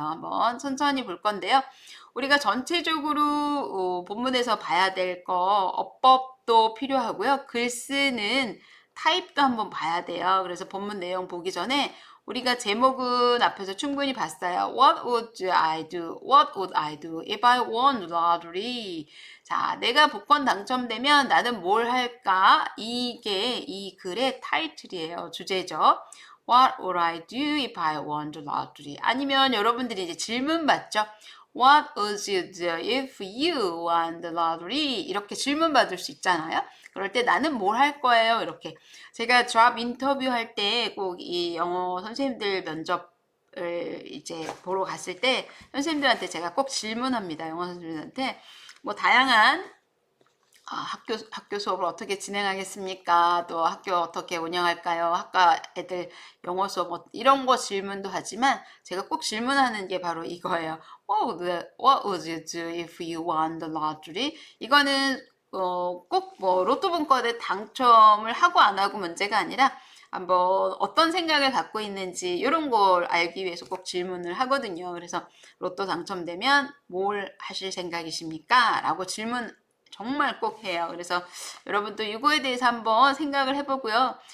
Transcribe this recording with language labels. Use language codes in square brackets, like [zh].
[ko] 한번 천천히 볼 건데요. 우리가 전체적으로 본문에서 봐야 될 거 어법도 필요하고요. 글 쓰는 타입도 한번 봐야 돼요. 그래서 본문 내용 보기 전에 우리가 제목은 앞에서 충분히 봤어요. [en] What would I do? What would I do if I won lottery? [ko] 자, 내가 복권 당첨되면 나는 뭘 할까? 이게 이 글의 타이틀이에요. 주제죠. [en] What would I do if I won the lottery? [ko] 아니면 여러분들이 이제 질문 받죠. [en] What would you do if you won the lottery? [ko] 이렇게 질문 받을 수 있잖아요. 그럴 때 나는 뭘 할 거예요? 이렇게. 제가 잡 인터뷰 할 때 꼭 이 영어 선생님들 면접을 이제 보러 갔을 때 선생님들한테 제가 꼭 질문합니다. 영어 선생님들한테. 뭐 다양한 학교 수업을 어떻게 진행하겠습니까? 또 학교 어떻게 운영할까요? 학과 애들 영어 수업 이런 거 질문도 하지만 제가 꼭 질문하는 게 바로 이거예요. [en] What would you do if you won the lottery? [ko] 이거는 꼭 뭐 로또 복권에 당첨을 하고 안 하고 문제가 아니라 한번 어떤 생각을 갖고 있는지 이런 걸 알기 위해서 꼭 질문을 하거든요. 그래서 로또 당첨되면 뭘 하실 생각이십니까? 라고 질문 정말 꼭 해요. 그래서 여러분도 이거에 대해서 한번 생각을 해보고요.